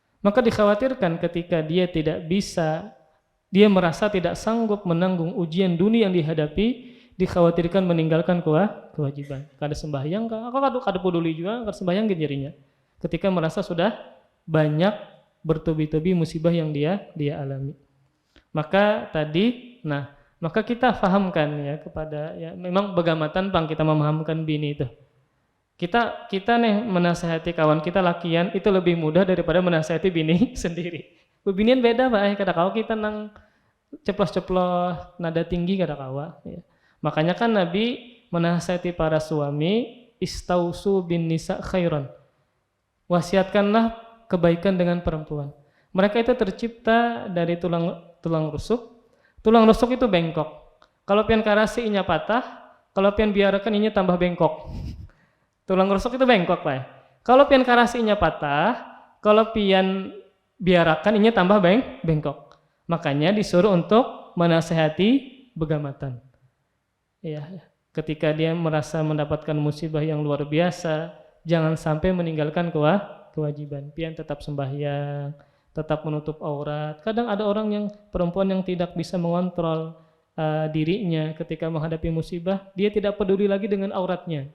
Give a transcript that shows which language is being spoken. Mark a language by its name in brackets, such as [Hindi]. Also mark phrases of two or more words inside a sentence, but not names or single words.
[Indonesian] Maka dikhawatirkan ketika dia tidak bisa, dia merasa tidak sanggup menanggung ujian dunia yang dihadapi, dikhawatirkan meninggalkan kewajiban. [Banjar] Kada sembahyang, kada peduli juga, kada sembahyang jadinya. [Indonesian] Ketika merasa sudah banyak bertubi-tubi musibah yang dia alami. Maka maka kita fahamkan ya kepada ya memang begamatan Bang kita memahamkan bini itu. Kita nih menasihati kawan kita lakian itu lebih mudah daripada menasihati bini sendiri. [Banjar] Bebinian beda Pak, kada kawa kita nang ceplos-ceplos nada tinggi kada kawa ya. [Indonesian] Makanya kan Nabi menasihati para suami, [Arabic] استوصوا بالنساء خيرا. [Indonesian] Wasiatkanlah kebaikan dengan perempuan. Mereka itu tercipta dari tulang rusuk. Tulang rusuk itu bengkok. [Banjar] Kalau pian karasi inya patah, kalau pian biarkan inya tambah bengkok. [Indonesian] Tulang rusuk itu bengkok, [Banjar] Pak. Kalau pian karasi inya patah, kalau pian biarkan inya tambah bengkok. [Indonesian] Makanya disuruh untuk menasehati begamatan. Ya, ketika dia merasa mendapatkan musibah yang luar biasa, jangan sampai meninggalkan kewajiban. Pian tetap sembahyang, tetap menutup aurat. Kadang ada orang yang perempuan yang tidak bisa mengontrol dirinya ketika menghadapi musibah, dia tidak peduli lagi dengan auratnya.